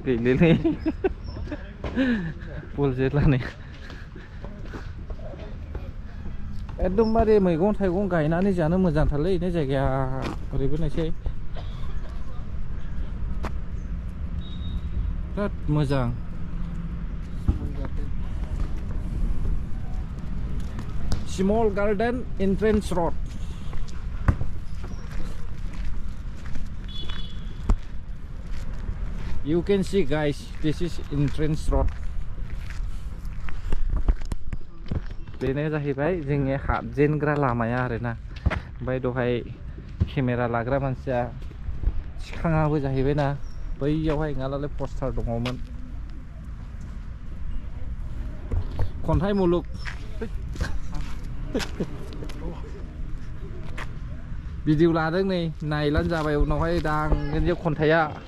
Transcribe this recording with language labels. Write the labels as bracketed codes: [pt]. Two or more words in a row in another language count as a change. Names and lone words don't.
[brx] गैलेलै बल जेलानै एकदमबारे मैगं थाइगं गायनानै जानो मोजांथारलै बे जायगाया ओरैबो नायसै बिराद मोजां [en] Small Garden Entrance Road You can see guys, this is entrance road. [brx] बेनो जाहैबाय जोंनि हाबजेनग्रा लामाया आरोना ओमफ्राय दहाय केमेरा लाग्रा मानसिया थिखाङाबो जाहैबायना बैयावहाय नङालाय पस्टार दङमोन खन्थाइ मुलुग भिडिअ लादों नै नायलानो जाबाय उनावहाय दांगोन जे खन्थाइया